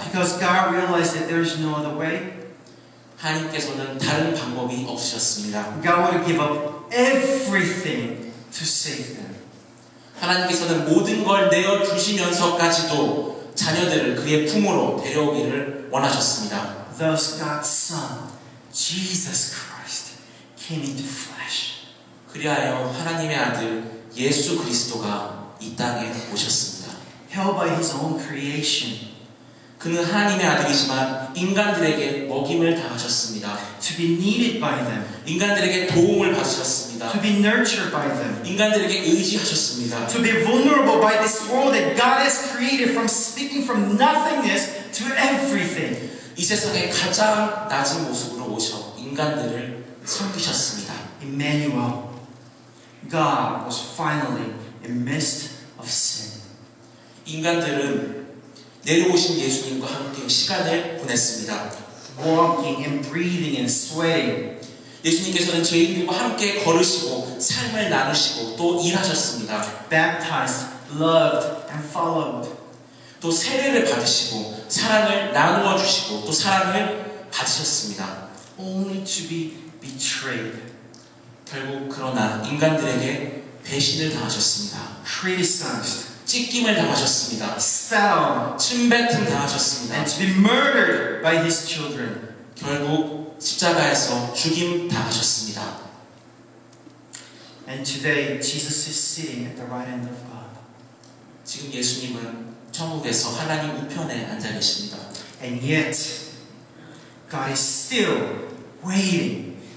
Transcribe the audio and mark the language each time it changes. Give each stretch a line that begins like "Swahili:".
English: Because God realized that there is no other way.
Korean: 하나님께서는 다른 방법이 없으셨습니다.
English: God would give up everything to save them.
Korean: 하나님께서는 모든 걸 내어주시면서까지도 자녀들을 그의 품으로 데려오기를 원하셨습니다.
English: Thus God's Son, Jesus Christ, came into flesh.
Korean: 그리하여 하나님의 아들 예수 그리스도가 이 땅에 오셨습니다.
English: Held by His own creation.
Korean: 그는 하나님의 아들이지만 인간들에게 먹임을 당하셨습니다.
English: To be needed by them.
Korean: 인간들에게 도움을 받으셨습니다.
English: To be nurtured by them.
Korean: 인간들에게 의지하셨습니다.
English: To be vulnerable by this world that God has created from speaking from nothingness to everything.
Korean: 이 세상의 가장 낮은 모습으로 오셔 인간들을 섬기셨습니다.
English: Emmanuel, God was finally in midst of sin.
Korean: 인간들은 내려오신 예수님과 함께 시간을 보냈습니다.
English: Walking and breathing and sweating.
Korean: 예수님께서는 죄인들과 함께 걸으시고 삶을 나누시고 또 일하셨습니다.
English: Baptized, loved, and followed.
Korean: 또 세례를 받으시고 사랑을 나누어 주시고 또 사랑을 받으셨습니다.
English: Only to be betrayed.
Korean: 결국 그러나 인간들에게 배신을 당하셨습니다.
English: Criticized.
Korean: 찢김을 당하셨습니다.
English: Spat on.
Korean: 침뱉음 당하셨습니다.
English: And to be murdered by His children.
Korean: 결국 십자가에서 죽임 당하셨습니다.
English: And today Jesus is sitting at the right hand of God.
Korean: 지금 예수님은 천국에서 하나님 우편에 앉아 계십니다.
English: And yet God is still waiting.